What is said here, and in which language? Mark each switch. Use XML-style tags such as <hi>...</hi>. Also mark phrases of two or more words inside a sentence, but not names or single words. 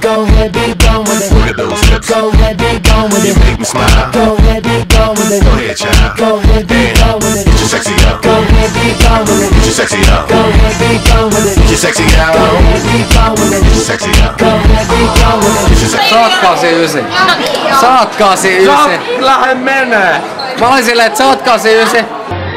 <en>Go ahead, be gone with it. Look at those hips. Go ahead, be gone with You it. make me smile. Go ahead, be gone with it. Go ahead, child. Go ahead, be gone with it. Get your sexy up. Go ahead, be gone with it. Get your sexy up. Go ahead, be gone with it. Get your sexy out. Go ahead, be gone with it. Get your sexy up. Go ahead, be gone with it. Get your sexy</en> <fi>Saat 89. Saat 89. Lähde menee. Mä olin silleen, että saat 89.</fi>